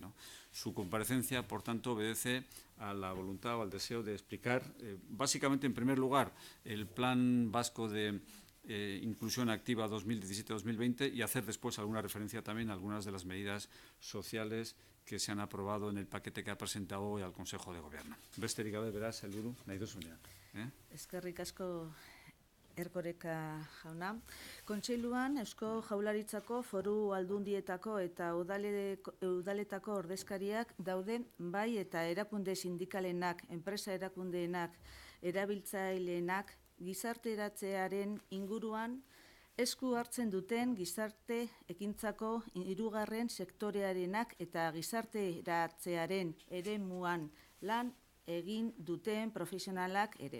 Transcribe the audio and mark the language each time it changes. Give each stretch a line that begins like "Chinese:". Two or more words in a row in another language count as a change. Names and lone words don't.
Spanish: Su comparecencia, por tanto, obedece a la voluntad o al deseo de explicar, básicamente, en primer lugar, el Plan Vasco de Inclusión Activa 2017-2020 y hacer después alguna referencia también a algunas de las medidas sociales que se han aprobado en el paquete que ha presentado hoy al Consejo de Gobierno.
Basque: Besterik gabe, beraz, sailburu, nahi duzunean. Eskerrik asko Erkoreka jauna. Kontseiluan, Eusko Jaurlaritzako Foru Aldundietako eta udaletako ordezkariak daude, bai eta erakunde sindikalenak, enpresa erakundeenak, erabiltzaileenak, gizarteratzearen inguruan esku hartzen duten gizarte ekintzako hirugarren sektorearenak eta gizarteratzearen eremuan lan egin duten profesionalak ere.